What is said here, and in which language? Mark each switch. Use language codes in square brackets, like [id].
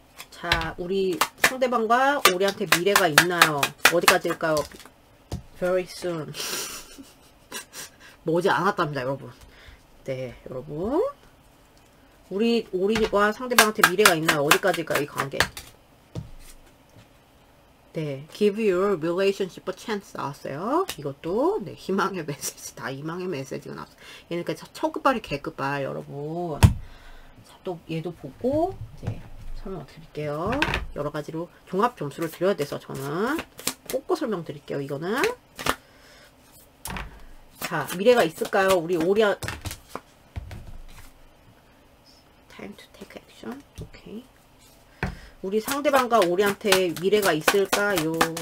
[ko] 자, 우리 상대방과 오리한테 미래가 있나요? 어디까지일까요? [en] Very soon. [ko] 머지 않았답니다, 여러분. 네, 여러분. 우리 오리와 상대방한테 미래가 있나요? 어디까지일까요, 이 관계? [en] 네, give your relationship a chance [ko] 나왔어요. 이것도 네, 희망의 메시지, 다 희망의 메시지가 나왔어요. 얘는 그러니까 초급발이 개급발 여러분. 자, 또 얘도 보고 이제 설명 드릴게요. 여러 가지로 종합 점수를 드려야 돼서 저는 꼭꼭 설명 드릴게요. 이거는 자, 미래가 있을까요? 우리 오리아 [en] time to take action. [ko] 오케이. 우리 상대방과 우리한테 미래가 있을까요?